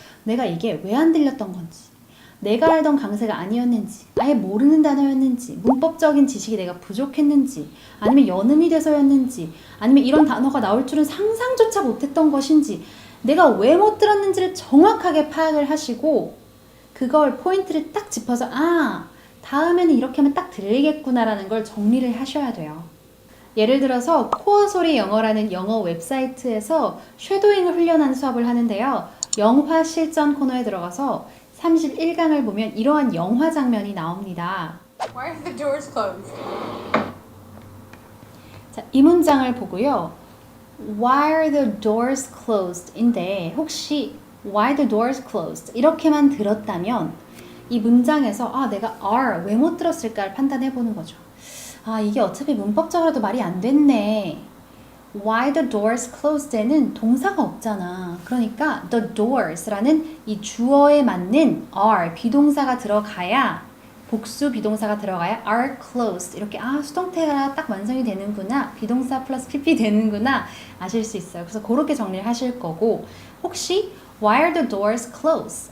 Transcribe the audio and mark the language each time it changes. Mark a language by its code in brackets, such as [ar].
[ko] 내가 이게 왜 안 들렸던 건지, 내가 알던 강세가 아니었는지, 아예 모르는 단어였는지, 문법적인 지식이 내가 부족했는지, 아니면 연음이 돼서였는지, 아니면 이런 단어가 나올 줄은 상상조차 못했던 것인지, 내가 왜 못 들었는지를 정확하게 파악을 하시고 그걸 포인트를 딱 짚어서 아, 다음에는 이렇게 하면 딱 들리겠구나라는 걸 정리를 하셔야 돼요. 예를 들어서 코어 소리 영어라는 영어 웹사이트에서 쉐도잉을 훈련하는 수업을 하는데요. 영화 실전 코너에 들어가서 31강을 보면 이러한 영화 장면이 나옵니다. [en] Why are the doors closed? [ko] 자, 이 문장을 보고요. [en] Why are the doors closed? [ko] 인데 혹시 [en] Why the doors closed? [ko] 이렇게만 들었다면 이 문장에서 아, 내가 are 왜 못 들었을까를 판단해 보는 거죠. 아, 이게 어차피 문법적으로도 말이 안 됐네. [en] Why the doors closed [ko] 에는 동사가 없잖아. 그러니까 [en] the doors [ko] 라는 이 주어에 맞는 are, 비동사가 들어가야 복수 비동사가 들어가야 [en] are closed. [ko] 이렇게 수동태가 딱 완성이 되는구나. 비동사 플러스 PP 되는구나. 아실 수 있어요. 그래서 그렇게 정리를 하실 거고 혹시 [en] why are the doors closed?